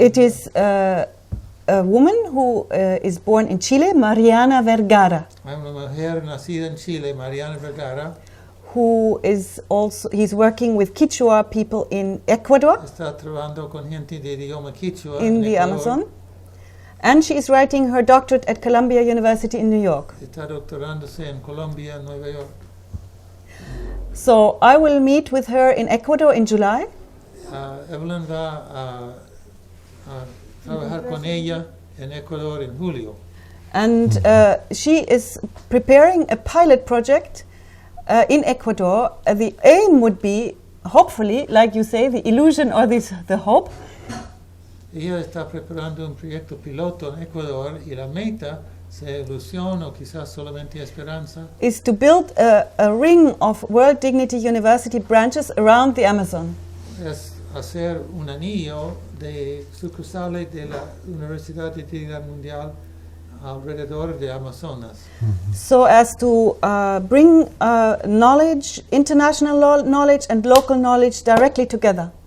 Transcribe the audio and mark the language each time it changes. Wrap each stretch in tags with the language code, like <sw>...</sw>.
<en>It is a woman who is born in Chile, Mariana Vergara,</en> <es>Hay una mujer nacida en Chile, Mariana Vergara,</es> <en>who is also, he's working with Quechua people in Ecuador,</en> <es>está trabajando con gente de idioma quichua</es> <en>in</en> <es>en</es> <en>the</en> <es>Ecuador.</es> <en>Amazon, and she is writing her doctorate at Columbia University in New York.</en> <es>Está doctorándose en Colombia, Nueva York.</es> <en>So I will meet with her in Ecuador in July.</en> <es>Evelin va a trabajar con ella en Ecuador en julio.</es> <en>And she is preparing a pilot project in Ecuador. The aim would be, hopefully, like you say, the illusion or the hope,</en> <es>Ella está preparando un proyecto piloto en Ecuador y la meta, sea ilusión o quizás solamente esperanza,</es> <en>is to build a ring of World Dignity University branches around the Amazon.</en> <es>es hacer un anillo de sucursales de la Universidad de Dignidad Mundial alrededor de Amazonas.</es> <en>So as to bring knowledge, international knowledge and local knowledge directly together.</en>